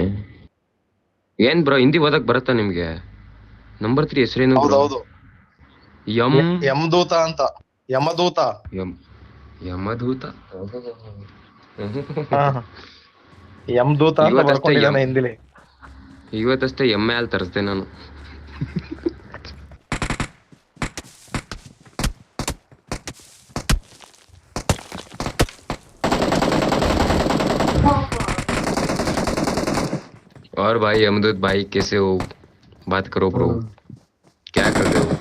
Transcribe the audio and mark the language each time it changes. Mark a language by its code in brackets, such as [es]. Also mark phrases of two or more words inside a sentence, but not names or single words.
[kn] ಏನ್ ಬ್ರೋ ಹಿಂದಿ ಓದಕ್ ಬರುತ್ತಾ ನಿಮ್ಗೆ? ನಂಬರ್ 3 ಹೆಸರೇನು? ಹೌದೌದು, ಯಮದೂತ ಅಂತ. ಯಮದೂತ. ಯಮದೂತ ಯಮದೂತ ಅಂತ ಬರ್ಕೊಂಡಿದ್ದಾನೆ ಹಿಂದಿಲಿ. ಇವತ್ತಷ್ಟೇ ಎಮ್ಮೆ ಹಾಲ್ ತರಿಸ್ದೆ ನಾನು. [hi] और भाई अमदूत भाई कैसे हो? बात करो ब्रो, क्या कर रहे हो?